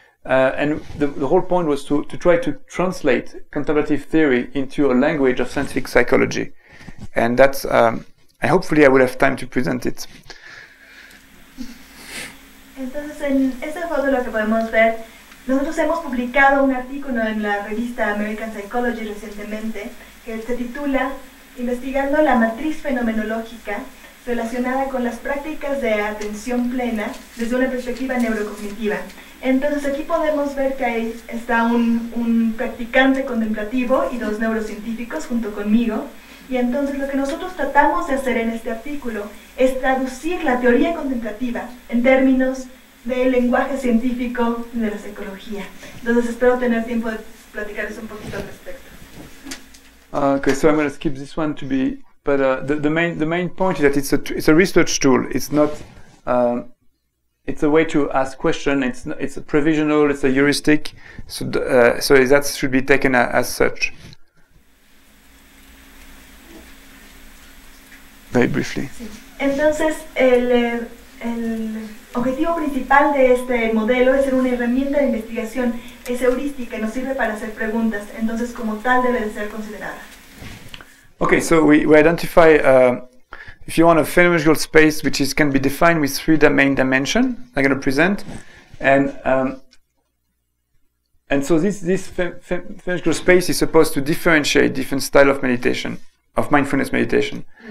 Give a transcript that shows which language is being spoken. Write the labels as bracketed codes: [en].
[en] And the whole point was to try to translate contemplative theory into a language of scientific psychology. And that's, hopefully I will have time to present it. [es] Entonces, en esta foto lo que podemos ver, nosotros hemos publicado un artículo en la revista American Psychology recientemente que se titula Investigando la matriz fenomenológica relacionada con las prácticas de atención plena desde una perspectiva neurocognitiva. Entonces aquí podemos ver que ahí está un practicante contemplativo y dos neurocientíficos junto conmigo, y entonces lo que nosotros tratamos de hacer en este artículo es traducir la teoría contemplativa en términos del lenguaje científico de la psicología. Entonces espero tener tiempo de platicarles un poquito al respecto. [en] Okay, so I'm going to skip this one to be, but the main point is that it's a research tool. It's not. It's a way to ask questions. It's a provisional. It's a heuristic. So that should be taken as such. Very briefly. [es] Sí. Entonces el objetivo principal de este modelo es ser una herramienta de investigación. Es heurística y nos sirve para hacer preguntas. Entonces, como tal, debe de ser considerada. [en] Okay, so we identify. If you want a phenomenological space which can be defined with three main dimensions, I'm going to present, and so this phenomenological space is supposed to differentiate different style of meditation, of mindfulness meditation.